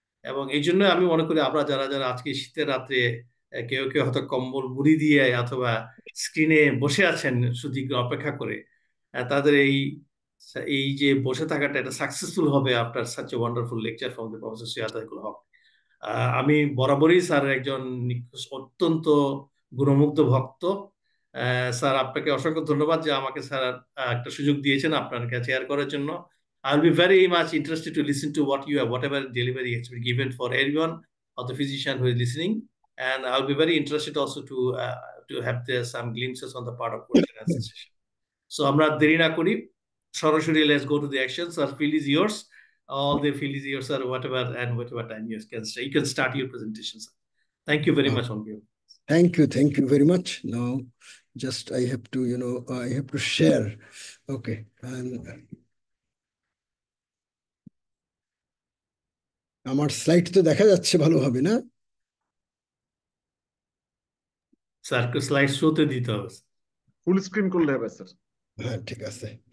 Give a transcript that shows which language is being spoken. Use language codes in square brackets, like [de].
[bn] এবং এই জন্য আমি মনে করি আমরা যারা যারা আজকে শীতের রাত্রে কেউ কেউ হয়তো কম্বল মুড়ি দিয়ে অথবা স্ক্রিনে বসে আছেন সুদীর্ঘ অপেক্ষা করে, তাদের এই যে বসে থাকাটা এটা সাকসেসফুল হবে [en] after such a wonderful lecture from the professor [bn] Syed Atikul হক। আমি বরাবরই স্যার একজন অত্যন্ত গুণমুগ্ধ ভক্ত। স্যার আপনাকে অসংখ্য ধন্যবাদ যে আমাকে স্যার একটা সুযোগ দিয়েছেন আপনার কাছে শেয়ার করার জন্য। [en] I'll be very much interested to listen to whatever delivery has been given for everyone or the physician who is listening, and I'll be very interested also to have some glimpses on the part of question and answer session. So [bn] আমরা দেরি না করি, সরাসরি [en] let's go to the action. Sir, field is yours. All the field is yours, sir. Whatever time you can start your presentation, sir. Thank you very much on you. Thank you very much. Now, just I have to, I have to share. [bn] Okay, and আমার slide তো দেখা যাচ্ছে ভালোভাবে না? স্যারকে slide শোতে দিতে হবে, ফুল স্ক্রিন করলে হবে স্যার। হ্যাঁ, ঠিক আছে।